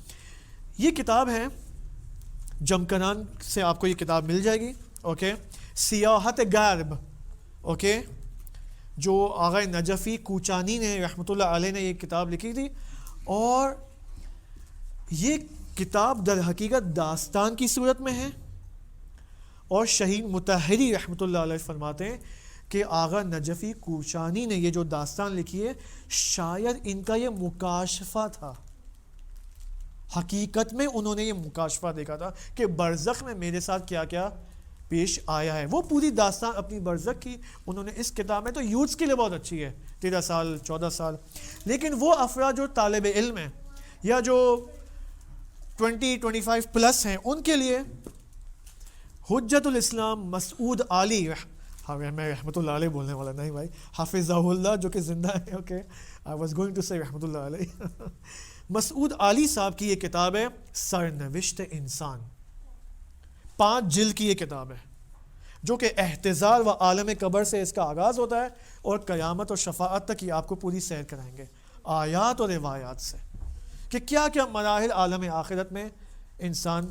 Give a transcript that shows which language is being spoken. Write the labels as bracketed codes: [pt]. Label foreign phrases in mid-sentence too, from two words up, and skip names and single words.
[ur] یہ کتاب ہے جمکنان سے, آپ کو یہ کتاب مل جائے گی. اوکے, سیاحت غرب. اوکے, جو آغا نجفی کوچانی نے رحمۃ اللہ علیہ نے یہ کتاب لکھی تھی. اور یہ کتاب در حقیقت داستان کی صورت میں ہے, اور شہید مطہری رحمۃ اللہ علیہ فرماتے ہیں کہ آغا نجفی کوچانی نے یہ جو داستان لکھی ہے شاید ان کا یہ مکاشفہ تھا. حقیقت میں انہوں نے یہ مکاشفہ دیکھا تھا کہ برزخ میں میرے ساتھ کیا کیا پیش آیا ہے. وہ پوری داستان اپنی برزخ کی انہوں نے اس کتاب میں, تو یوتھس کے لیے بہت اچھی ہے, 13 سال 14 سال. لیکن وہ افراد جو طالب علم ہیں یا جو 20-25 پلس ہیں, ان کے لیے حجت الاسلام مسعود علی, میں رحمۃ اللہ علیہ بولنے والا نہیں بھائی, حافظہ اللہ جو کہ زندہ ہے. [en] Okay, I was going to say [ar] رحمۃ اللہ علیہ. [ur] مسعود علی صاحب کی یہ کتاب ہے سرنوشت انسان, 5 جلد کی یہ کتاب ہے, جو کہ احتضار و عالم قبر سے اس کا آغاز ہوتا ہے اور قیامت اور شفاعت تک یہ آپ کو پوری سیر کرائیں گے آیات اور روایات سے کہ کیا کیا مراحل عالم آخرت میں انسان.